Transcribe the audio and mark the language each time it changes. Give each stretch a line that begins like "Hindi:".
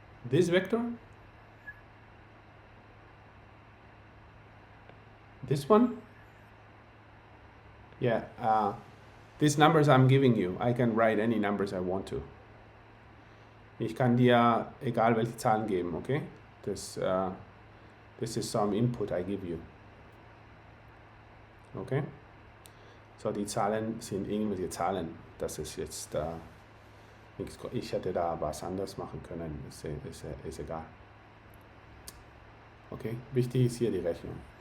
English: This vector? This one? Yeah, these numbers I'm giving you, I can write any numbers I want to.
German: Ich kann dir egal welche Zahlen geben, okay?
English: This is some input I give you. Okay?
German: So, die Zahlen sind irgendwelche Zahlen. Das ist jetzt nichts. Ich hätte da was anderes machen können. Ist egal. Okay? Wichtig ist hier die Rechnung.